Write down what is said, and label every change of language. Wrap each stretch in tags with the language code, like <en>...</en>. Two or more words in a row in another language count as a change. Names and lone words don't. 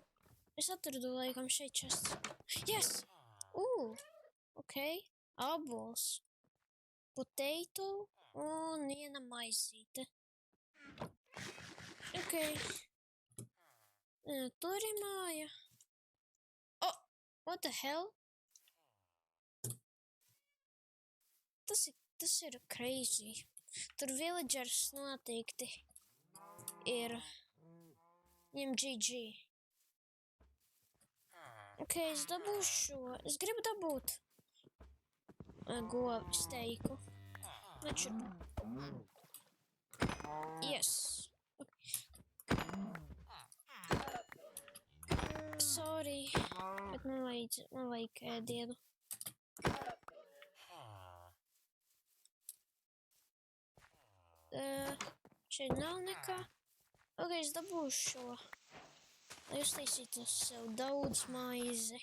<lv>Es atradu laikam šeit čests. Yes! Ok. Abols. Potato un viena maizīte. Ok. Tur ir māja.</lv> <en>Oh! What the hell?</en> <lv>Tas ir crazy. Tur villagers noteikti ir viņam GG. Ok, es dabūšu šo. Es gribu dabūt govu steiku. Taču. Yes. Sorry. Bet man vajag ēdienu. Šeit nav nekā. Ok, es dabūšu šo. Lai uztaisītu sev daudz maizi.</lv>